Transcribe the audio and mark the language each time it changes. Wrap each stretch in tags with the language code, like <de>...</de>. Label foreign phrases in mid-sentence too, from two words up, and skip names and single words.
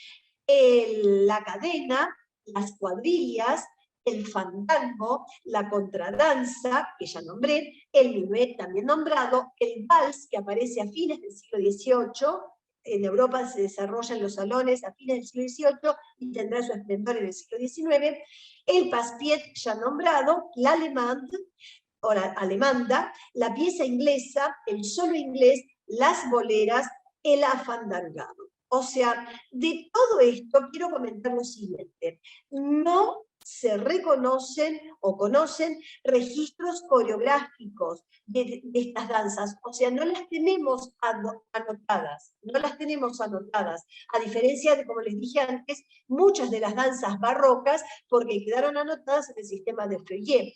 <es>La cadena, las cuadrillas, el fandango, la contradanza, que ya nombré, el minuet también nombrado, el vals, que aparece a fines del siglo XVIII, en Europa se desarrolla en los salones a fines del siglo XVIII y tendrá su esplendor en el siglo XIX, el paspiet ya nombrado, la alemanda, o la alemanda, la pieza inglesa, el solo inglés, las boleras, el afandangado. O sea, de todo esto quiero comentar lo siguiente: no se reconocen o conocen registros coreográficos de estas danzas, o sea, no las tenemos anotadas, a diferencia de, como les dije antes, muchas de las danzas barrocas, porque quedaron anotadas en el sistema de Feuillet.</es>